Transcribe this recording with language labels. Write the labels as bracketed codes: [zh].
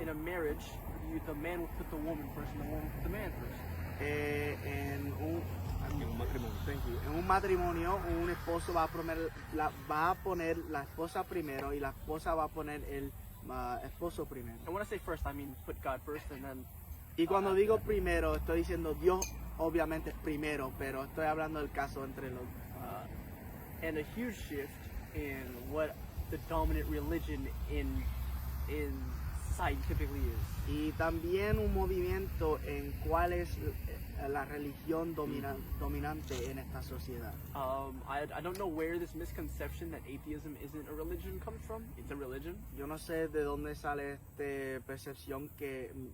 [en] in a marriage, the man will put the woman first and the woman will put the man first. [es] En En un matrimonio. en un matrimonio, un esposo va a poner la esposa primero y la esposa va a poner el esposo primero. [en] And when I say first, I mean put God first, and then [es] Y cuando digo primero, estoy diciendo Dios obviamente es primero, pero estoy hablando del caso entre los... [en] and a huge shift in what the dominant religion in society typically is. [es] Y también un movimiento en cuál es la religión dominante en esta sociedad. [en] I don't know where this misconception that atheism isn't a religion comes from. It's a religion. [es] Yo no sé de dónde sale esta percepción que...